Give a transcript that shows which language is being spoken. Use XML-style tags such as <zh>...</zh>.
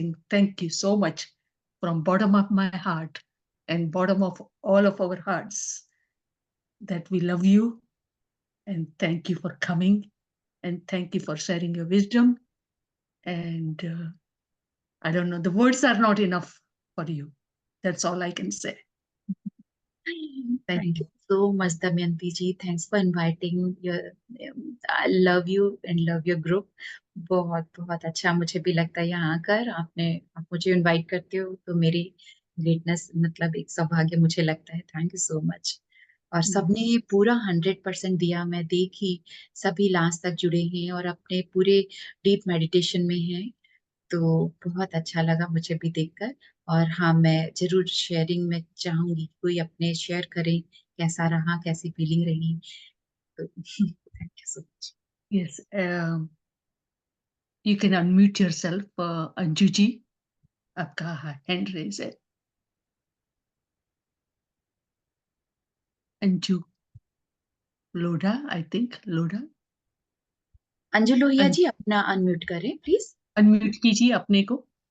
<en>Thank you so much from bottom of my heart and bottom of all of our hearts, that we love you, and thank you for coming, and thank you for sharing your wisdom. And I don't know, the words are not enough for you. That's all I can say. Thank you so much, Damayanti ji. Thanks for inviting. I love you and love your group.</en> <hi>बहुत बहुत अच्छा मुझे भी लगता है यहाँ आकर। आप मुझे इनवाइट करते हो तो मेरी ग्रेटनेस, मतलब एक सौभाग्य मुझे लगता है। Thank you so much. और सबने ये पूरा 100% दिया, मैं देखी सभी लास्ट तक जुड़े हैं और अपने पूरे डीप मेडिटेशन में हैं, तो बहुत अच्छा लगा मुझे भी देखकर। और हाँ, मैं जरूर शेयरिंग में चाहूंगी कोई अपने शेयर करें कैसा रहा, कैसी फीलिंग रही।</hi> <en>तो thank you so much. Yes, you can unmute yourself, Anju ji.</en> <hi>आपका hand raise है।</hi> <en>Anju Lodha, I think Lodha.</en> <hi>अंजू लोहिया जी अपना अनम्यूट करें प्लीज। अनम्यूट कीजिए अपने को।</hi>